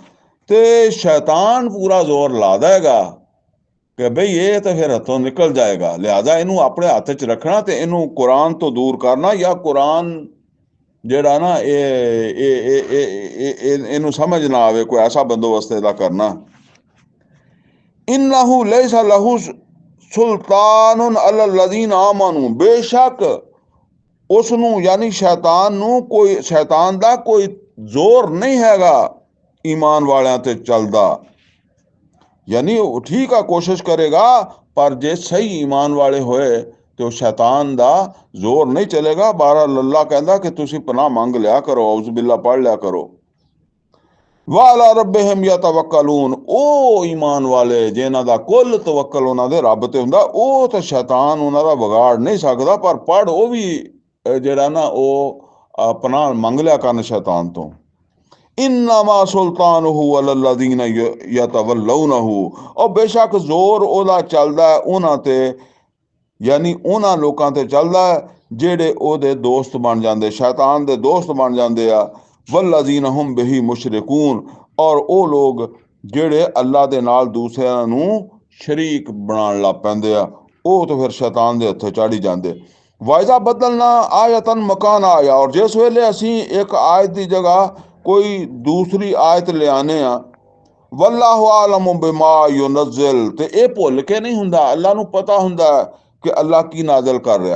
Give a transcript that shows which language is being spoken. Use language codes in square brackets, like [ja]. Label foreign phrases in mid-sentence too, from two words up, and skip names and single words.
[pa] ਤੇ ਸ਼ੈਤਾਨ ਪੂਰਾ ਜ਼ੋਰ ਲਾ ਦੇਗਾ ਕਿ ਬਈ ਇਹ ਤਾਂ ਫਿਰ ਹੱਥੋਂ ਨਿਕਲ ਜਾਏਗਾ। ਲਿਹਾਜ਼ਾ ਇਹਨੂੰ ਆਪਣੇ ਹੱਥ 'ਚ ਰੱਖਣਾ ਤੇ ਇਹਨੂੰ ਕੁਰਾਨ ਤੋਂ ਦੂਰ ਕਰਨਾ, ਜਾਂ ਕੁਰਾਨ ਜਿਹੜਾ ਨਾ ਇਹਨੂੰ ਸਮਝ ਨਾ ਆਵੇ, ਕੋਈ ਐਸਾ ਬੰਦੋਬਸਤ ਇਹਦਾ ਕਰਨਾ। [ar] إنه ليس له سلطان على الذين آمنوا. [pa] ਬੇਸ਼ੱਕ ਉਸਨੂੰ ਯਾਨੀ ਸ਼ੈਤਾਨ ਨੂੰ ਕੋਈ, ਸ਼ੈਤਾਨ ਦਾ ਕੋਈ ਜ਼ੋਰ ਨਹੀਂ ਹੈਗਾ ਈਮਾਨ ਵਾਲੀਆਂ ਤੇ ਚੱਲਦਾ। ਯਾਨੀ ਠੀਕ ਹੈ ਕੋਸ਼ਿਸ਼ ਕਰੇਗਾ, ਪਰ ਜੇ ਸਹੀ ਈਮਾਨ ਵਾਲੇ ਹੋਏ ਤੋ ਸ਼ੈਤਾਨ ਦਾ ਜ਼ੋਰ ਨਹੀਂ ਚੱਲੇਗਾ। ਬਹਰਹਾਲ ਅੱਲਾਹ ਕਹਿੰਦਾ ਕਿ ਤੁਸੀ ਪਨਾਹ ਮੰਗ ਲਿਆ ਕਰੋ, [ar] أعوذ بالله [pa] ਪੜ੍ਹ ਲਿਆ ਕਰੋ। [ar] وعلى ربهم يتوكلون. [pa] ਉਹ ਈਮਾਨ ਵਾਲੇ ਜਿਨ੍ਹਾਂ ਦਾ ਕੁੱਲ ਤਵੱਕਲ ਉਹਨਾਂ ਦੇ ਰੱਬ ਤੇ ਹੁੰਦਾ, ਉਹ ਤਾਂ ਸ਼ੈਤਾਨ ਉਹਨਾਂ ਦਾ ਵਿਗਾੜ ਨਹੀਂ ਸਕਦਾ। ਪਰ ਪੜ੍ਹ ਉਹ ਵੀ ਜਿਹੜਾ ਨਾ ਉਹ ਪਨਾਹ ਮੰਗ ਲਿਆ ਕਰਨ ਸ਼ੈਤਾਨ ਤੋਂ। [ar] إنما سلطانه على الذين يتولونه. [pa] ਔਰ ਬੇਸ਼ੱਕ ਜ਼ੋਰ ਉਹਦਾ ਚੱਲਦਾ ਉਹਨਾਂ ਤੇ, ਯਾਨੀ ਉਹਨਾਂ ਲੋਕਾਂ ਤੇ ਚੱਲਦਾ ਜਿਹੜੇ ਉਹਦੇ ਦੋਸਤ ਬਣ ਜਾਂਦੇ, ਸ਼ੈਤਾਨ ਦੇ ਦੋਸਤ ਬਣ ਜਾਂਦੇ ਆ। [ar] والذين هم به مشركون. [pa] और ਉਹ ਲੋਕ ਜਿਹੜੇ ਅੱਲਾ ਦੇ ਨਾਲ ਦੂਸਰਿਆਂ ਨੂੰ ਸ਼ਰੀਕ ਬਣਾਉਣ ਲੱਗ ਪੈਂਦੇ ਆ, ਉਹ ਤਾਂ ਫਿਰ ਸ਼ੈਤਾਨ ਦੇ ਹੱਥੋਂ ਚੜ੍ਹ ਹੀ ਜਾਂਦੇ। [ar] وإذا بدلنا آية مكان آية. [pa] ਔਰ ਜਿਸ ਵੇਲੇ ਅਸੀਂ ਇੱਕ ਆਇਤ ਦੀ ਜਗ੍ਹਾ ਕੋਈ ਦੂਸਰੀ ਆਇਤ ਲਿਆਨੇ ਆ, [ar] والله أعلم بما ينزل, [pa] ਤੇ ਇਹ ਭੁੱਲ ਕੇ ਨਹੀਂ ਹੁੰਦਾ, ਅੱਲਾ ਨੂੰ ਪਤਾ ਹੁੰਦਾ ਕਿ ਅੱਲਾ ਕੀ ਨਾਜ਼ਲ ਕਰ ਰਿਹਾ।